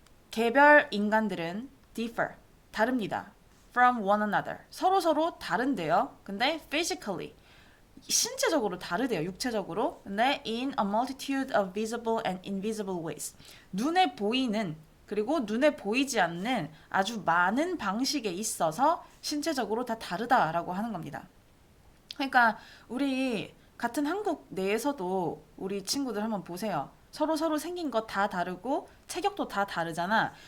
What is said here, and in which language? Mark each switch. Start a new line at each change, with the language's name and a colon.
Korean: 개별 인간들은
English: differ.
Korean: 다릅니다.
English: From one another.
Korean: 서로 다른데요. 근데
English: physically.
Korean: 신체적으로 다르대요. 육체적으로. 근데
English: in a multitude of visible and invisible ways.
Korean: 눈에 보이는 그리고 눈에 보이지 않는 아주 많은 방식에 있어서 신체적으로 다 다르다라고 하는 겁니다. 그러니까 우리 같은 한국 내에서도 우리 친구들 한번 보세요. 서로 생긴 거 다 다르고 체격도 다 다르잖아.